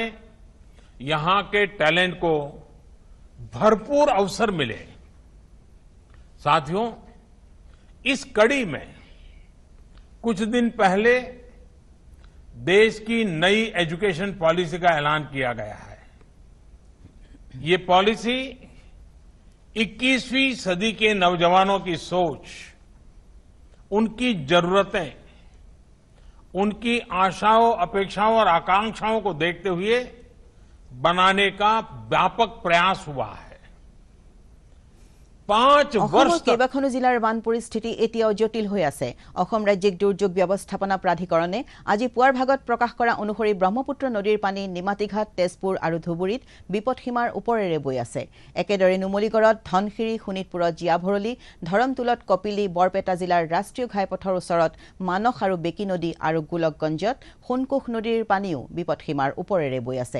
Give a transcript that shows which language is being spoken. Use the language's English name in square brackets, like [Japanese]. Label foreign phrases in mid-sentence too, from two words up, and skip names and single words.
[Hindi] यहां के टैलेंट को भरपूर अवसर मिले साथियों इस कड़ी में कुछ दिन पहले देश की नई एजुकेशन पॉलिसी का ऐलान किया गया है ये पॉलिसी 21वीं सदी के नौजवानों की सोच उनकी जरूरतें, उनकी आशाओं, अपेक्षाओं और आकांक्षाओं को देखते हुए बनाने का व्यापक प्रयास हुआ है। 5 वर्ष तक [Assamese] केইবাখনো জিলাৰ বান পৰিস্থিতি এতিয়াও জটিল হৈ আছে। অসম ৰাজ্যিক দুৰ্যোগ ব্যৱস্থাপনা প্ৰাধিকৰণে আজি পুৱাৰ ভাগত প্ৰকাশ কৰা অনুসৰি ব্ৰহ্মপুত্ৰ নদীৰ পানী নিমাতীঘাট, তেজপুৰ আৰু ধুবুৰীত বিপদসীমাৰ ওপৰেৰে বৈ আছে। একেদৰে নুমলীগড়ত, ধনশিৰি, শোণিতপুৰত জীয়াভৰলী, ধৰমতুলত কপিলী, বৰপেটা জিলাৰ ৰাষ্ট্ৰীয় ঘাইপথৰ ওচৰত মানস আৰু বেকী নদী আৰু গোলকগঞ্জত সোণকোষ নদীৰ পানীও বিপদসীমাৰ ওপৰেৰে বৈ আছে।